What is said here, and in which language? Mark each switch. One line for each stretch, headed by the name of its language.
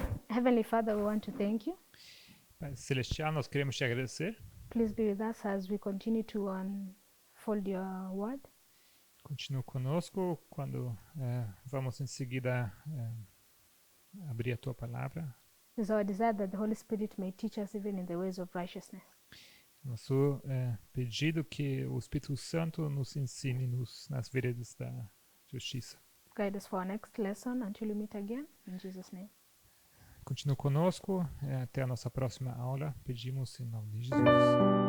English: Heavenly Father, we want to thank you.
Portuguese: Pai Celestial, nós queremos te agradecer.
English: Please be with us as we continue to unfold your word.
Portuguese: Continue conosco quando vamos em seguida abrir a tua palavra.
English: It is our desire that the Holy Spirit may teach us even in the ways of righteousness.
Portuguese: Nosso pedido que o Espírito Santo nos ensine nas veredas da justiça.
English: Guide us for our next lesson until we meet again. In Jesus' name.
Portuguese: Continue conosco até a nossa próxima aula. Pedimos em nome de Jesus.